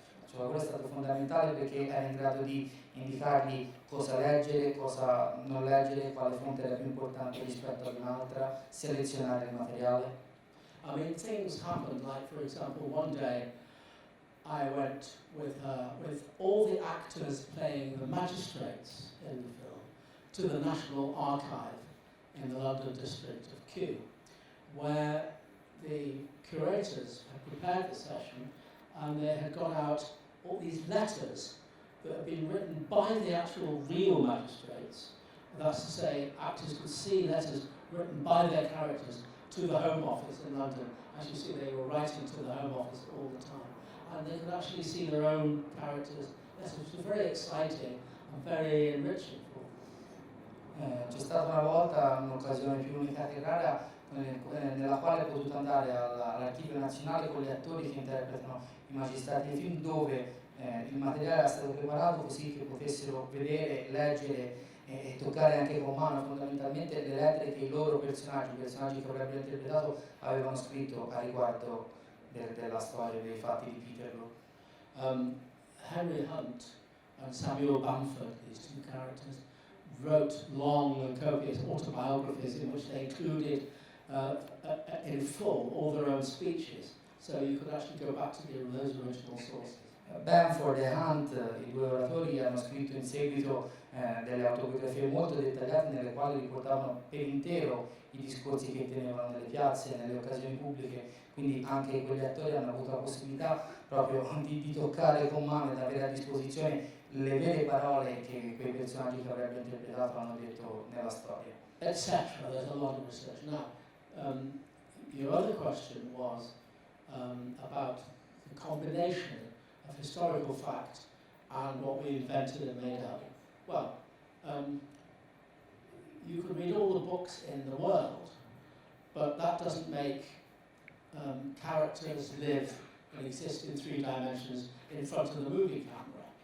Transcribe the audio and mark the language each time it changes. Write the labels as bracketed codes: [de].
[it] Cioè, questo è stato fondamentale perché era in grado di indicargli cosa leggere, cosa non leggere, quale fonte era più importante rispetto ad un'altra, selezionare il materiale. [en] I mean, things happened, like for example, one day I went with all the actors playing the magistrates in the film to the National Archive in the London district of Kew, where the curators had prepared the session and they had got out all these letters that had been written by the actual real magistrates. That's to say, actors could see letters written by their characters to the Home Office in London. As you see, they were writing to the Home Office all the time. And they could actually see their own characters' letters, which was very exciting and very enriching for them. [it] C'è stata una volta un'occasione più unica che rara nella quale ho potuto andare all'Archivio Nazionale con gli attori che interpretano i magistrati dei film, dove il materiale era stato preparato così che potessero vedere, leggere e toccare anche con mano fondamentalmente le lettere che i loro personaggi che avrebbero interpretato, avevano scritto a riguardo della storia, dei fatti di Peterloo. [en] Henry Hunt and Samuel Bamford, these two characters, wrote long and copious autobiographies in which they included in full all their own speeches, so you could actually go back to those original sources. [it] Bamford e Hunt, i due oratori, hanno scritto in seguito delle autobiografie molto dettagliate nelle quali riportavano per intero i discorsi che tenevano nelle piazze, nelle occasioni pubbliche, quindi anche quegli attori hanno avuto la possibilità proprio di toccare con mano e di avere a disposizione le vere parole che quei personaggi che avrebbero interpretato hanno detto nella storia. [en] Etc. There's a lot of research. Now, your other question was about the combination of historical fact and what we invented and made up. Well, you can read all the books in the world, but that doesn't make characters live and exist in 3 dimensions in front of the movie camera.